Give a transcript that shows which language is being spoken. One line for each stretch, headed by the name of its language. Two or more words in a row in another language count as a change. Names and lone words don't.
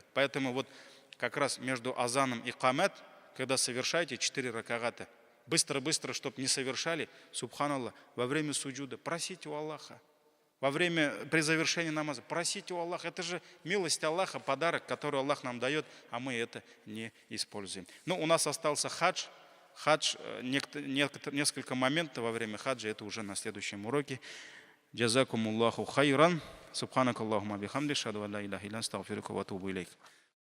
Russian: Поэтому вот как раз между азаном и камет, когда совершаете 4 ракагата, быстро-быстро, чтобы не совершали, субханаллах, во время суджуда просите у Аллаха. При завершении намаза просите у Аллаха. Это же милость Аллаха, подарок, который Аллах нам дает, а мы это не используем. Но у нас остался хадж. Несколько моментов во время хаджа, это уже на следующем уроке.
Arabic: جزاكم الله خيرا سبحانك اللهم بحمدك أشهد أن لا إله إلا أنت أستغفرك وأتوب إليك.